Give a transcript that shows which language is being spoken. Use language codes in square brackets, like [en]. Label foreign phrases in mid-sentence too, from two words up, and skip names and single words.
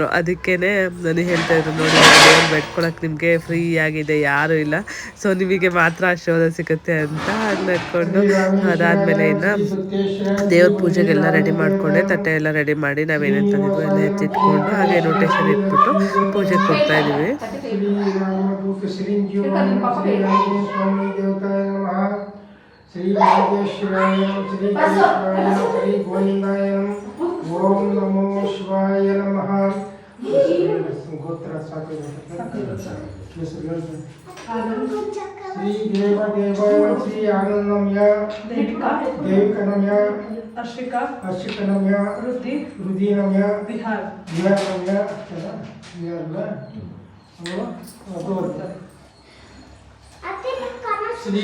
[kn] ಅದಕ್ಕೇ ನನಗೆ ಹೇಳ್ತಾಯಿದ್ರು, ನೋಡಿ ದೇವ್ರು ಬೆಡ್ಕೊಳಕ್ಕೆ ನಿಮಗೆ ಫ್ರೀ ಆಗಿದೆ, ಯಾರೂ ಇಲ್ಲ, ಸೊ ನಿಮಗೆ ಮಾತ್ರ ಆಶೀರ್ವಾದ ಸಿಗುತ್ತೆ ಅಂತ ನಡ್ಕೊಂಡು. ಅದಾದಮೇಲೆ ಇನ್ನು ದೇವ್ರ ಪೂಜೆಗೆಲ್ಲ ರೆಡಿ ಮಾಡಿಕೊಂಡೆ. ತಟ್ಟೆ ಎಲ್ಲ ರೆಡಿ ಮಾಡಿ ನಾವೇನೇನು ತಂದಿದ್ವು ಎಲ್ಲ ಎತ್ತಿಟ್ಕೊಂಡು ಹಾಗೆ ಇನ್ವಿಟೇಷನ್ ಇಟ್ಬಿಟ್ಟು ಪೂಜೆ ಕೊಡ್ತಾಯಿದ್ದೀವಿ. [sa] देवताय नमः। श्री राजेश्वराय नमः। श्री केशवाय नमः। श्री गोविंदाय नमः। ओम नमो शिवाय नमः। गोत्र श्री देव देवाय श्री आनंदमय देविकनमय अर्शिकनमय रुदिनमय विहारनमय श्री